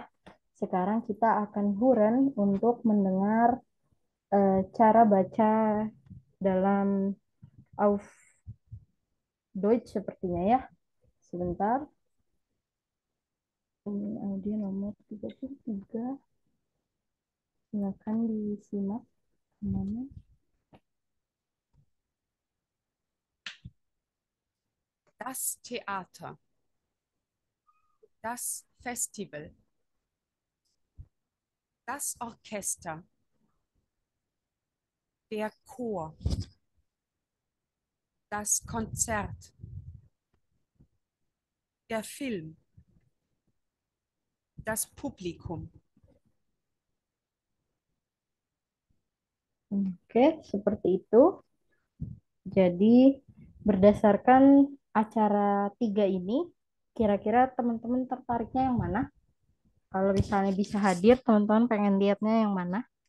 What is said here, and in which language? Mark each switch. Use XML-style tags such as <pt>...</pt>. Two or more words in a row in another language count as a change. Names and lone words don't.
<id>Sekarang kita akan huren untuk mendengar cara baca dalam</id> <de>Auf Deutsch</de> <id>sepertinya ya. Sebentar. Ini audio nomor 33. Silakan disimak kemana.</id> <de>Das Theater, das Festival, das Orchester, der Chor, das Konzert, der Film, das Publikum.</de> <id>Oke, seperti itu. Jadi berdasarkan acara tiga ini, kira-kira teman-teman tertariknya yang mana? Kalau misalnya bisa hadir, teman-teman pengen lihatnya yang mana?</id>